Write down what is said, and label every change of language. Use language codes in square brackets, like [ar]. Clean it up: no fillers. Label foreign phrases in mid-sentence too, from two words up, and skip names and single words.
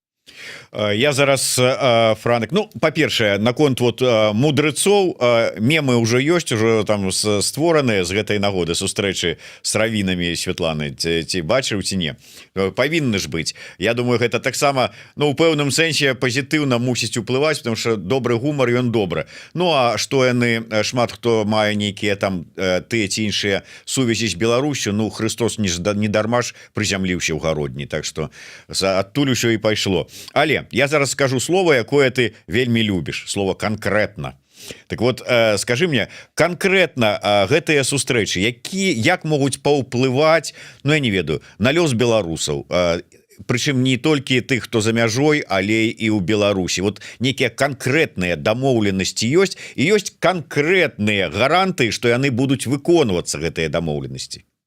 [be] Я зараз Франк, ну па-першае наконт вот мудрецоў, мемы ўжо ёсць, ужо там створаны з гэтай нагоды сустрэчы с равінамі Святланы, ці бачыў ці не, павінны ж быць. Я думаю, гэта таксама, ну у пэўным сэнсе пазітыўна мусіць уплываць, [ru] потому что [be] добры гумар, ён добры. Ну а што яны, шмат хто мае нейкія там тыя ці іншыя сувязі з Беларусю, ну Христос не дарма ж прызямліўся ў гародні, [ru] так что [be] адтуль усё і пайшло. Але я зараз скажу слово, якое ты вельмі любіш, слово конкретно. [ru] Так вот, скажи мне [be] конкретно гэтыя сустрэчы, як могуць паўплываць, ну я не ведаю, на лёс беларусаў, прычым не толькі тых, хто за мяжой, але і ў Беларусі. Вот нейкія канкрэтныя дамоўленасці ёсць, і ёсць канкрэтныя гаранты, што яны будуць выконвацца, гэтыя дамоўленасці.